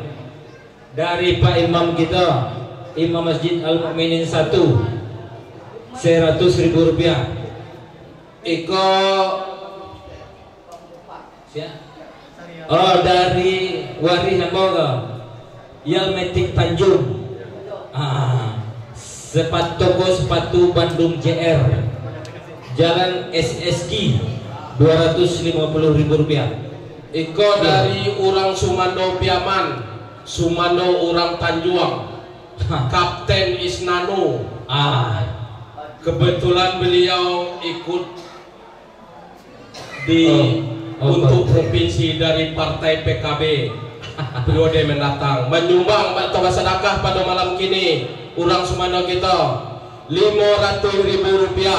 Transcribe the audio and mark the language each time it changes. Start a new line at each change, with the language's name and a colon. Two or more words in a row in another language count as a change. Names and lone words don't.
Indonesian: Dari Pak Imam kita Imam Masjid Al-Mu'minin 1 100.000 rupiah. Iko oh dari Waris Amboga Yalmetik Tanjung toko sepatu Bandung JR Jalan SSG 250.000 rupiah. Iko dari orang Sumando Piaman, Sumando orang Tanjuang, Kapten Isnanu. Kebetulan beliau ikut untuk provinsi dari partai PKB periode mendatang, menyumbang atau sedekah pada malam kini orang Sumando kita 500.000 rupiah.